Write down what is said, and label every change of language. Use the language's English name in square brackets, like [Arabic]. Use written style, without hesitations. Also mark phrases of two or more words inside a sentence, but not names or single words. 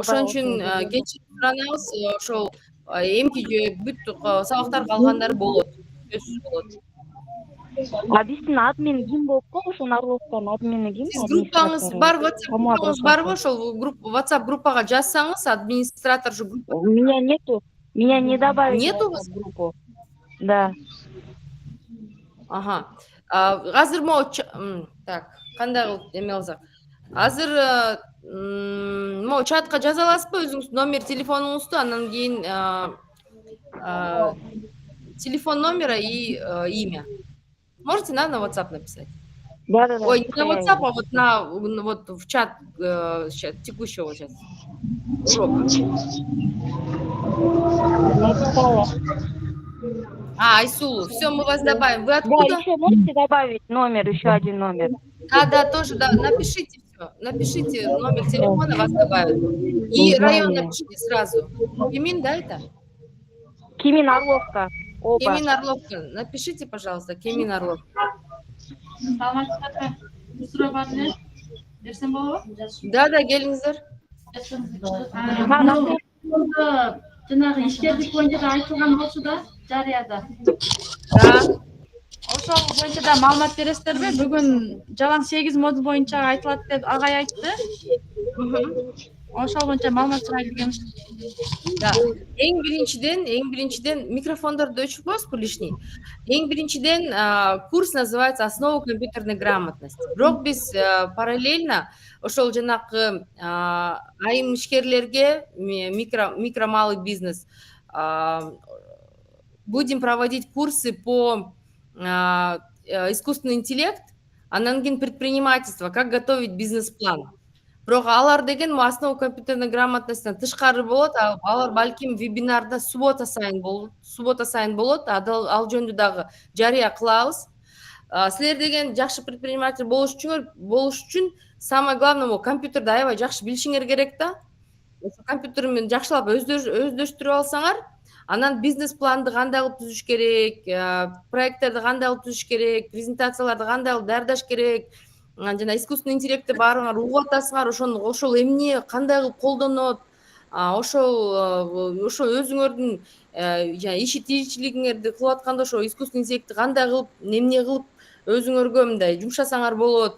[Kyrgyz] Ошон үчүн кечирим суранабыз, ошол эмки бүт сабактар калгандары болот. Сөзсүз болот. Биздин админ ким болуп калды? Ошон Орловканын админи ким? Сиз группаңыз бар, WhatsApp группаңыз барбы? Ошол WhatsApp группага жазсаңыз, администратор же группа. [Russian] У меня нету. Меня не добавили. Нету вас? Группу? Да. Ага. [Kyrgyz] Азыр так, кандай кылып эме кылсак? Азыр чатка жаза аласызбы өзүңүз номер телефонуңузду, анан кийин [Russian] телефон номера и имя. Можете на WhatsApp написать? Да. Ой, не на WhatsApp, а вот в чат текущего сейчас. Айсулу, все, мы вас добавим. Вы откуда? Да, еще можете добавить номер, еще один номер. Да, тоже, да. Напишите все. Напишите номер телефона, вас добавят. И район напишите сразу. Кимин, да, это? Кимин, Орловка. Оба. Кимин, Орловка. Напишите, пожалуйста, [Kyrgyz] Кимин, Орловка. Да, келиңиздер. Жанагы ишкерлик боюнча да айтылган болчу да, жарыяда. Ошол боюнча да маалымат бересиздерби? Бүгүн жалаң 8 модуль боюнча айтылат деп агай айтты. Ошол боюнча маалымат сурайлы экен. Да. Эң биринчиден микрофондорду өчүрүп коесузбу лишний. Эң биринчиден [Russian] курс называется «Основа компьютерной грамотности». [Kyrgyz] Бирок биз параллельно ошол жанакы айым ишкерлерге, [Russian] микро малый бизнес будем проводить курсы по искусственный интеллект, [Kyrgyz] анан кийин [Russian] предпринимательство, как готовить бизнес-план. [Kyrgyz] Бирок алар деген [Russian] основа компьютерной грамотностьтан [Kyrgyz] тышкары болот, алар балким вебинарда суббота сайын болот, ал жөнүндө дагы жарыя кылабыз. Силер деген жакшы предприниматель болуш үчүн [Russian] самое главное [Kyrgyz] компьютерди аябай жакшы билишиңер керек да. Компьютер менен жакшылап өздөштүрүп алсаңар, анан бизнес-планды кандай кылып түзүш керек, проекттерди кандай кылып түзүш керек, презентацияларды кандай кылып даярдаш керек, жана [Russian] искусственный интеллектти [Kyrgyz] баарыңар угуп атасыңар, ошол эмне кандай кылып колдонот, ошол өзүңөрдүн иши тиричилигиңерди кылып атканда ошо [Russian] искусственный интеллектти [Kyrgyz] кандай кылып, эмне кылып өзүңөргө мындай жумшасаңар болот.